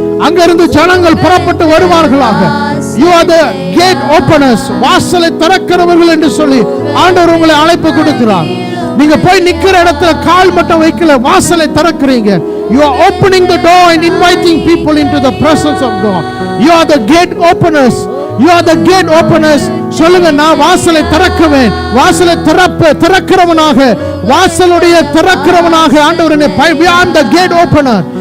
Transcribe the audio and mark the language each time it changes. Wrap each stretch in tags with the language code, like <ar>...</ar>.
<ta>அங்கிருந்து ஜனங்கள் புறப்பட்டு வருவார்களாக.</ta> <en>You are the gate openers,</en> <ta>வாசலை திறக்கிறவர்கள் என்று சொல்லி ஆண்டவர் உங்களை அழைப்பு கொடுக்கிறார். நீங்க போய் நிக்கிற இடத்துல கால் மட்டும் வைக்கல, வாசலை திறக்கிறீங்க.</ta> <en>You are opening the door and inviting people into the presence of God. You are the gate openers. You are the gate openers.</en> <ta>சொல்லுங்க, நான் வாசலை திறக்குவேன். வாசலை திறக்கிறவனாக, வாசலுடைய திறக்கிறவனாக ஆண்டவர் என்னை</ta> <en>we are the gate opener.</en>